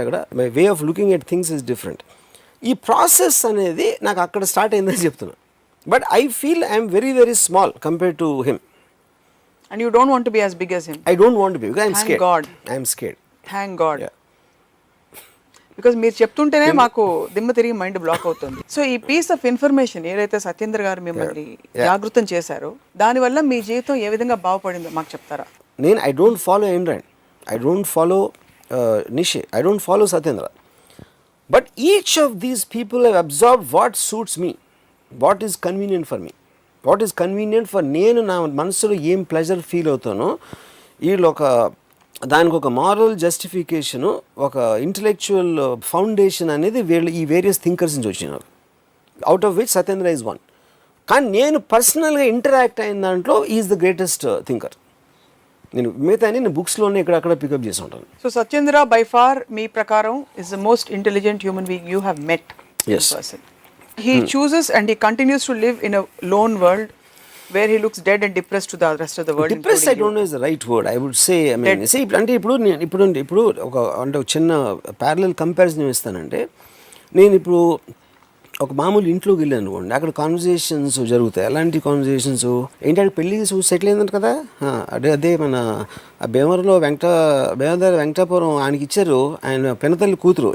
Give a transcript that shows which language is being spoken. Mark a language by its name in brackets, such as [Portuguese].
[Telugu] అక్కడ [English] My way of looking at things is different. [Telugu] ఈ process అనేది నాకు అక్కడ స్టార్ట్ అయిందని చెప్తున్నా. [English] But I feel I'm very very small compare to him. And you don't want to be as big as him. I don't want to be, because I'm Thank scared. God. I'm scared. Thank God. Yeah. [Telugu] Because మీరు చెప్తుంటేనే మాకు దిమ్మ తిరిగి mind block అవుతుంది. So ఈ piece of information ఏదైతే సత్యేంద్ర గారు మిమ్మల్ని జాగృతం చేశారో, దానివల్ల మీ జీవితం ఏ విధంగా బాగుపడిందో మాకు చెప్తారా? [English] నేను I don't follow Android, I don't follow Nietzsche, I don't follow Satyendra. But each of these people have observed what suits me, what is convenient for me, what is convenient for [Telugu] నేను నా మనసులో ఏం ప్లెజర్ ఫీల్ అవుతానో. వీళ్ళు దానికి ఒక moral justification, ఒక intellectual foundation అనేది వీళ్ళు ఈ వేరియస్ థింకర్స్ నుంచి వచ్చినారు, [English] Out of which Satyendra is one. [Telugu] కానీ నేను పర్సనల్గా ఇంటరాక్ట్ అయిన దాంట్లో ఈజ్ ద గ్రేటెస్ట్ థింకర్. నేను మిగతా నేను బుక్స్లోనే ఇక్కడక్కడ పికప్ చేసి ఉంటాను. [English] So Satyendra by far me ప్రకారం is the most intelligent human being you have met. Yes. He chooses and he continues to live in a lone world where he looks dead and depressed to the rest of the world. Depressed I don't know is the right word. I would say, I mean, see, [Telugu] అంటే ఇప్పుడు ఒక చిన్న parallel comparison ఇస్తానంటే, నేను ఇప్పుడు ఒక మామూలు ఇంట్లోకి వెళ్ళాను అనుకోండి, అక్కడ కాన్వర్జేషన్స్ జరుగుతాయి. అలాంటి కాన్వర్జేషన్స్ ఏంటంటే పెళ్ళి సెటిల్ అయిందంట కదా, అదే మన భీమవరంలో వెంకటాపురం ఆయనకి ఇచ్చారు, ఆయన పెనతల్లి కూతురు.